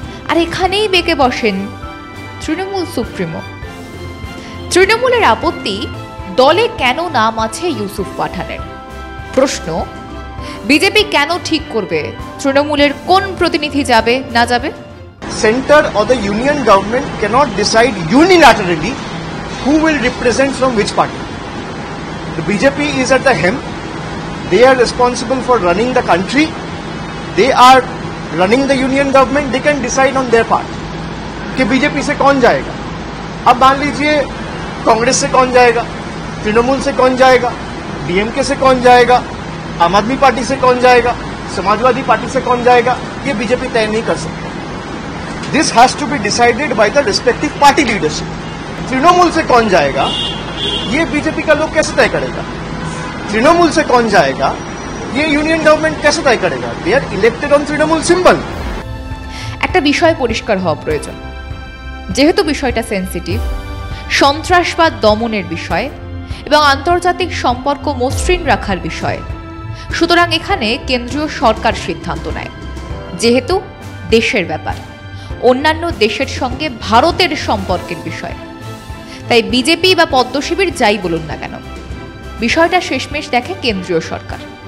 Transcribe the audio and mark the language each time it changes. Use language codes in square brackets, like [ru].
[bn] আর এখানেই বেঁকে বসেন তৃণমূল সুপ্রিমো। তৃণমূলের আপত্তি, দলে কেন নাম আছে ইউসুফ পাঠানের। প্রশ্ন, বিজেপি কেন ঠিক করবে তৃণমূলের কোন প্রতিনিধি যাবে না যাবে? [en] Center or the union government cannot decide unilaterally who will represent from which party. The BJP is at the helm. They are responsible for running the country. They are running the union government. They can decide on their part [hi] कि BJP से कौन जाएगा। अब मान लीजिए कांग्रेस से कौन जाएगा, तृणमूल से कौन जाएगा, डीएमके से कौन जाएगा, आम आदमी पार्टी से कौन जाएगा, समाजवादी पार्टी से कौन जाएगा, ये बीजेपी तय नहीं कर सकता। [en] This has to be decided by the respective party leadership. [hi] Trinamool से कौन जाएगा ये बीजेपी का लोग कैसे तय करेगा, तृणमूल से कौन जाएगा ये यूनियन गवर्नमेंट कैसे तय करेगा। [en] They are elected on Trinamool symbol. [bn] একটা বিষয় পরিষ্কার হওয়া প্রয়োজন, যেহেতু বিষয়টা সেনসিটিভ, সন্ত্রাসবাদ দমনের বিষয় এবং আন্তর্জাতিক সম্পর্ক মসৃণ রাখার বিষয়, সুতরাং এখানে কেন্দ্রীয় সরকার সিদ্ধান্ত নেয়। যেহেতু দেশের ব্যাপার, অন্যান্য দেশের সঙ্গে ভারতের সম্পর্কের বিষয়, তাই বিজেপি বা পদ্মশিবির যাই বলুন না কেন, বিষয়টা শেষমেশ দেখে কেন্দ্রীয় সরকার।